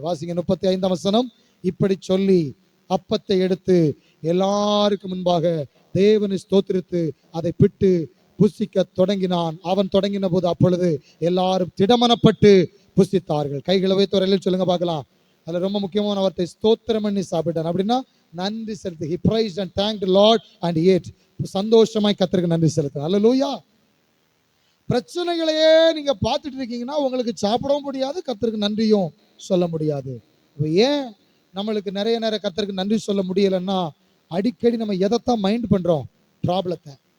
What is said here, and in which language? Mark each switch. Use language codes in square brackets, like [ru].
[ta] வாசிங்க 35ஆம் வசனம். இப்படி சொல்லி அப்பத்தை எடுத்து எல்லாருக்கும் முன்பாக தேவனை ஸ்தோத்திரித்து அதை பிட்டு புசிக்க தொடங்கினான். அவன் தொடங்கின போது அப்பொழுது எல்லாரும் திடமனப்பட்டு புசித்தார்கள். கைகளை வைத்து ஒரு சொல்லுங்க பார்க்கலாம். அதுல ரொம்ப முக்கியமான வார்த்தை ஸ்தோத்திரம் பண்ணி சாப்பிட்டான். அப்படின்னா நன்றி செலுத்து. [en] He praised and thanked the Lord and he ate. [ta] சந்தோஷமாய் கர்த்தருக்கு நன்றி செலுத்து. அல்லேலூயா. பிரச்சனைகளையே நீங்க பார்த்துட்டு இருக்கீங்கன்னா உங்களுக்கு சாப்பிடவும் முடியாது, கர்த்தருக்கு நன்றியும் சொல்ல முடியாது. ஏன் நம்மளுக்கு நிறைய நேரம் கர்த்தருக்கு நன்றி சொல்ல முடியலன்னா, அடிக்கடி நம்ம எதைத்தான் மைண்ட் பண்றோம்? ப்ராப்ளத்தை.